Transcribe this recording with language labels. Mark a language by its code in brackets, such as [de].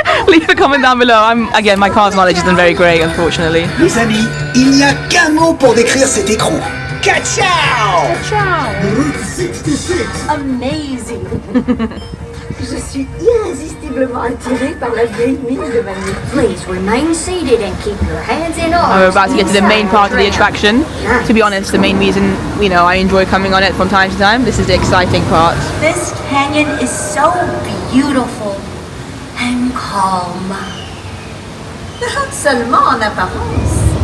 [en] Leave a comment down below. Again, my Cars knowledge isn't very great, unfortunately. [fr] Les amis, il n'y a qu'un mot pour décrire cet écran. [en] Ka-chow! Route 66. Amazing. [fr] Je suis irrésistiblement attirée par la vieille mine de Vanille. [en] Please remain seated and keep your hands in arms. We're about to get to the main part of the attraction. To be honest, the main reason, I enjoy coming on it from time to time. This is the exciting part. This canyon is so beautiful and calm. [fr] Seulement en apparence.